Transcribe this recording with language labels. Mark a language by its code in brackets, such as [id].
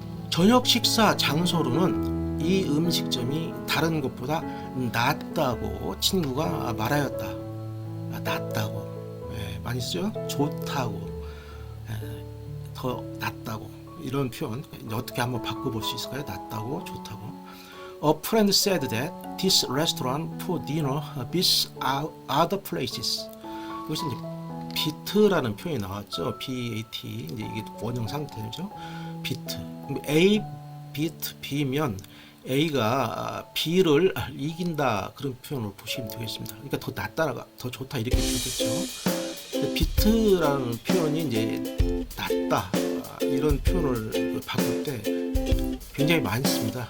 [ko] 저녁 식사 장소로는 이 음식점이 다른 곳보다 낫다고 친구가 말하였다. 낫다고. 많이 쓰죠? 좋다고, 더 낫다고 이런 표현 어떻게 한번 바꿔볼 수 있을까요? 낫다고, 좋다고. [en] A friend said that this restaurant for dinner beats other places. [ko] 여기서 이제 beat라는 표현이 나왔죠. B-A-T 이제 이게 원형 상태죠. [en] beat. [ko] A beat B면 A가 B를 이긴다 그런 표현으로 보시면 되겠습니다. 그러니까 더 낫다, 더 좋다 이렇게 되겠죠. 비트라는 표현이 이제 낫다 이런 표현을 바꿀 때 굉장히 많이 씁니다.